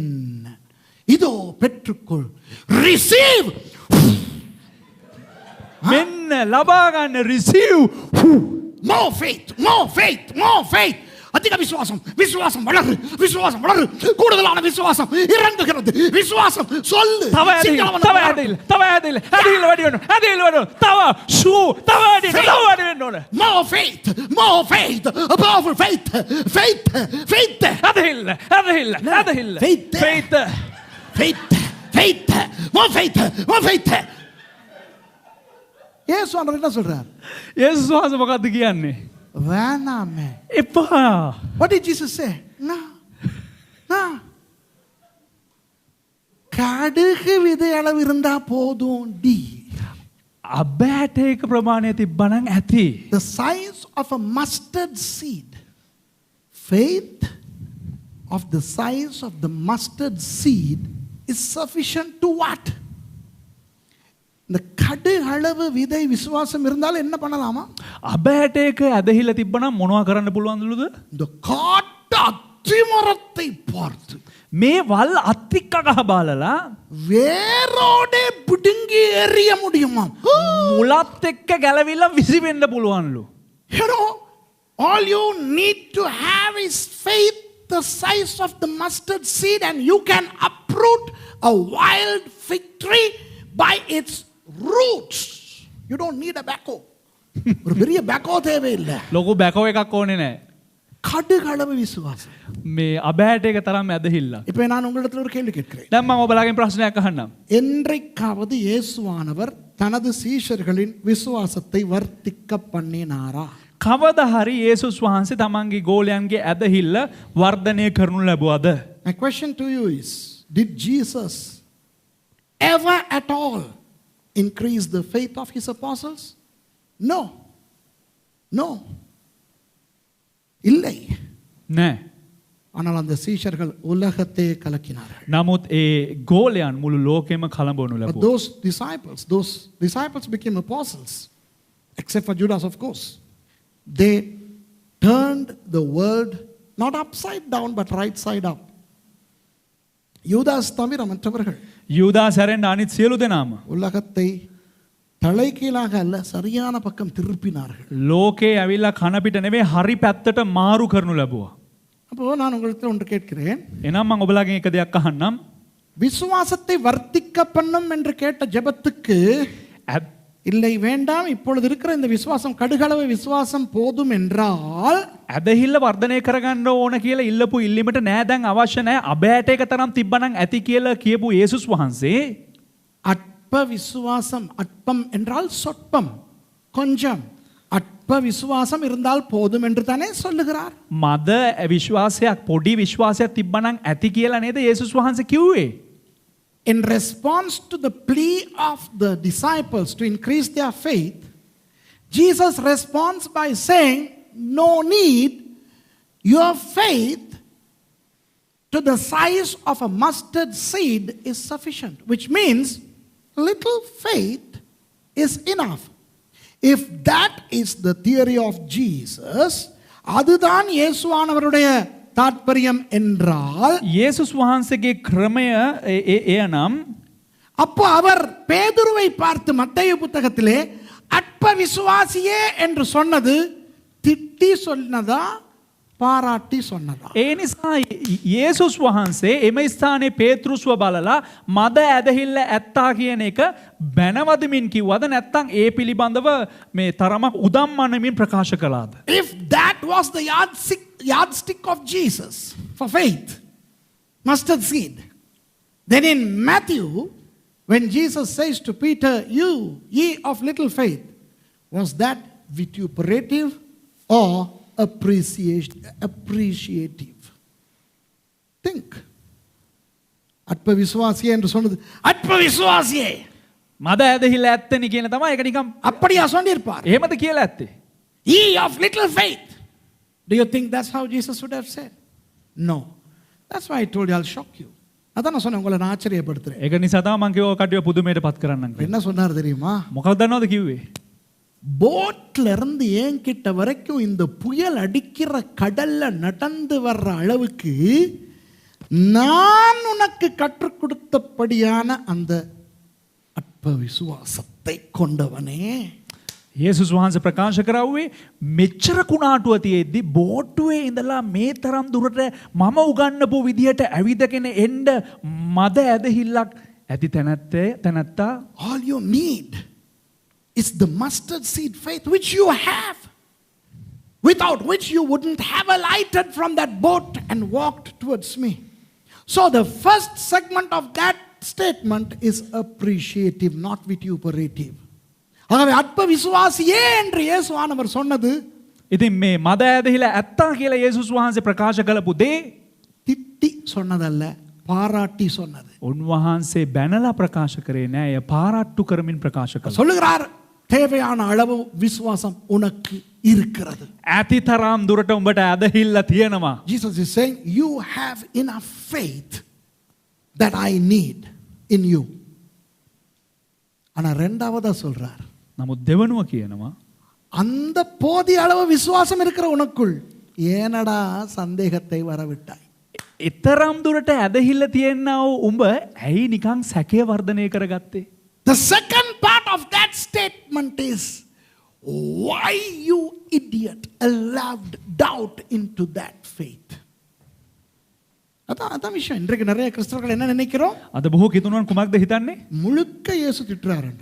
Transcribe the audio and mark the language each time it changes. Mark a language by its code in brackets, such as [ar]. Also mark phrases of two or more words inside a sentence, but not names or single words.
[ta] இதோ பெற்றுக்கொள். [en] Receive. [si] මෙන්න ලබා ගන්න receive. [en] More faith, more faith, more faith. [ta] அதிக விசுவாசம், விசுவாசம் வளரு, விசுவாசம் வளரு. கூடுதலான விசுவாசம் இறங்குகிறது. விசுவாசம் சொல்லு. [si] තව ඇදහිල්ල, තව ඇදහිල්ල, තව ඇදහිල්ල. ඇදහිල්ල වැඩි වෙනවා, ඇදහිල්ල වැඩි වෙනවා. තව ෂූ, තව වැඩි වෙනවා, තව වැඩි වෙන්න ඕන. [en] More faith, more faith, a powerful faith, faith, faith. [si] ඇදහිල්ල, ඇදහිල්ල, ඇදහිල්ල. [en] Faith. faith. Faith, faith, more faith, more faith. [ta] இயேசு ஆண்டவர் என்ன சொல்றார்? [si] යේසුස් වහන්සේ මොකක්ද කියන්නේ? [ta] வேணாமே. [si] එපා. [en] What did Jesus say? No. No. [ta] கடுகு விதை அளவு இருந்தா போதும். D. [si] අබෑටේක ප්‍රමාණය තිබ්බනම් ඇති. [en] The size of a mustard seed. Faith of the size of the mustard seed is sufficient to what? [ta] இந்த கடு அளவு விதை விசுவாசம் இருந்தாலும் என்ன பண்ணலாமா? [si] අබෑටේක ඇදහිල්ල තිබ්බනම් මොනවා කරන්න පුළුවන්දලුද? [ta] இந்த காட்டு அத்திமரத்தை பார்த்து [si] මේ වල් අත්තික්ක ගහ බලලා [ta] வேரோடே பிடுங்கி எறிய முடியுமா? [si] මුලත් එක්ක ගැලවිලා විසි වෙන්න පුළුවන්ලු. [en] You know, all you need to have is faith the size of the mustard seed, and you can uproot a wild fig tree by its roots. You don't need a backhoe. [ta] ஒரு பெரிய backhoe தேவையில்லை. [si] ලොකු බැකෝ එකක් ඕනේ නැහැ. [ta] கடுகளவு விசுவாசம். [si] මේ අබෑටේක තරම් ඇදහිල්ල. [ta] இப்போ நான் உங்களிடத்தில் ஒரு கேள்வி கேட்கிறேன். [si] දැන් මම ඔබලාගෙන් ප්‍රශ්නයක් අහන්නම්. [ta] என்றைக்காவது இயேசுவானவர் தனது சீஷர்களின் விசுவாசத்தை வர்த்திக்க பண்ணினாரா? [si] කවදා හරි යේසුස් වහන්සේ තමන්ගේ ගෝලයන්ගේ ඇදහිල්ල වර්ධනය කරනු ලැබුවද? [en] My question to you is, did Jesus ever at all increase the faith of his apostles? No. No. [ta] இல்லை. [si] නෑ. [ta] ஆனால் அந்த சீஷர்கள் உலகத்தை கலக்கினார்கள். [si] නමුත් ඒ ගෝලයන් මුළු ලෝකෙම කලඹවනු [en] But [si] ලැබුවා. [en] those disciples became apostles, except for Judas, of course. They turned the world not upside down but right side up. [ta] யூதாஸ் தவிர மற்றவர்கள் [si] යූදාස් හැරෙන්න අනිත් සියලු දෙනාම [ta] உலகத்தை தலைகீழாக அல்ல சரியான பக்கம் திருப்பினார்கள். [si] ලෝකේ ඇවිල්ලා කන පිට නෙවෙයි හරි පැත්තට මාරු කරනු ලැබුවා. [ta] அப்போ நான் உங்களிடத்தில் ஒன்று கேட்கிறேன். [si] එනම් මම ඔබලාගෙන් එක දෙයක් අහන්නම්. [ta] விசுவாசத்தை வர்த்திக்க பண்ணும் என்று கேட்ட ஜெபத்துக்கு இல்லை வேண்டாம், இப்பொழுது இருக்கிற இந்த விசுவாசம் கடுகளவு விசுவாசம் போதும் என்றால் [si] ඇදහිල්ල වර්ධනය කරගන්න ඕන කියලා ඉල්ලපු ඉල්ලීමට නෑ දැන් අවශ්‍ය නෑ අබෑට එක තරම් තිබ්බනම් ඇති කියලා කියපු යේසුස් වහන්සේ [ta] அற்ப விசுவாசம், அற்பம் என்றால் சொற்பம், கொஞ்சம், அற்ப விசுவாசம் இருந்தால் போதும் என்று தானே சொல்லுகிறார். [si] මද විශ්වාසයක් පොඩි විශ්වාසයක් තිබ්බනම් ඇති කියලා නේද යේසුස් වහන්සේ කිව්වේ? [en] In response to the plea of the disciples to increase their faith, Jesus responds by saying, no need, your faith to the size of a mustard seed is sufficient, which means little faith is enough. If that is the theory of Jesus, [ta] அதுதான் இயேசுவானவருடைய தாற்பயம் என்றால் [si] යේසුස් වහන්සේගේ ක්‍රමය එය නම් [ta] அப்போ அவர் பேதுருவை பார்த்து மத்தேயு புத்தகத்திலே அற்ப விசுவாசியே என்று சொன்னது திட்டி சொன்னதா பாராட்டி சொன்னதா? [si] ඒ නිසා යේසුස් වහන්සේ එම ස්ථානයේ පේතෘස්ව බලලා මද ඇදහිල්ල ඇත්තා කියන එක බැනවදමින් කිව්වද නැත්නම් ඒ පිළිබඳව මේ තරමක් උදම්මනමින් ප්‍රකාශ කළාද? [en] If that was the yardstick of Jesus for faith, mustard seed, then in Matthew, when Jesus says to Peter, "You, ye of little faith," was that vituperative or appreciative? Think. [ta] அற்ப விசுவாசியே என்று சொன்னது அற்ப விசுவாசியே [si] මද ඇදහිල්ල ඇත්තනි කියන තමයි ඒක නිකම් [ta] அப்படியா சொல்லியிருப்பார்? [si] එහෙමද කියලා ඇත්තේ? [en] Ye of little faith. Do you think that's how Jesus would have said? No. That's why I told you I'll shock you. [ta] அதான் நான் சொன்னேன், உங்களை நான் ஆச்சரியப்படுத்துறேன். [si] ඒක නිසා තමයි මම කිව්වා කඩිය පුදුමයට පත් කරන්නම් කියලා. [ta] என்ன சொன்னார் தெரியுமா? [si] මොකක්ද දන්නවද කිව්වේ? [ta] போட்ல இருந்து என்கிட்ட வரைக்கும் இந்த புயல் அடிக்கிற கடல்ல நடந்து வர்ற அளவுக்கு நான் உனக்கு கற்றுக் கொடுத்தபடியான அந்த அற்ப விசுவாசத்தை கொண்டவனே. [si] යේසුස් වහන්සේ ප්‍රකාශ කරවුවේ මෙච්චර කුණාටුව තියෙද්දි බෝට්ටුවේ ඉඳලා මේ තරම් දුරට මම උගන්නපු විදියට ඇවිදගෙන එන්න මද ඇදහිල්ලක් ඇති තැනැත්තා [en] All you need is the mustard seed faith which you have, without which you wouldn't have alighted from that boat and walked towards me. So the first segment of that statement is appreciative, not vituperative. [ta] ஆகவே அற்ப விசுவாசியே என்று இயேசுவானவர் சொன்னது [si] ඉතින් මේ මද ඇදහිල ඇත්තා කියලා යේසුස් වහන්සේ ප්‍රකාශ කළපු දේ [ta] திட்டி சொன்னதல்ல, பாராட்டி சொன்னது. [si] උන්වහන්සේ බැනලා ප්‍රකාශ කරේ නෑ, එය පාරාට්ටු කරමින් ප්‍රකාශ කළා. [ta] சொல்லுகிறார், தேவையான அளவு விசுவாசம் உனக்கு இருக்கிறது. [si] ඇති තරම් දුරට උඹට ඇදහිල්ල තියෙනවා. [en] Jesus is saying you have enough faith that I need in you. [ta] ஆனா ரெண்டாவதா சொல்றார், [si] නමුත් දෙවනුව කියනවා [ta] அந்த போதிய அளவு விசுவாசம் இருக்கிற உனக்குள் ஏனடா சந்தேகத்தை வரவிட்டாய்? [si] එතරම් දුරට ඇදහිල්ල තියෙනව උඹ ඇයි නිකන් සැකය වර්ධනය කරගත්තේ? [en] The second part of that statement is why you idiot allowed doubt into that faith. [ta] அதான் விஷயம். இன்றைக்கு நிறைய கிறிஸ்தவர்கள் என்ன நினைக்கிறோம்? [si] අද බොහෝ කිතුණුවන් කුමක්ද හිතන්නේ? [ta] முழுக்க இயேசு திட்டுறார் என்று.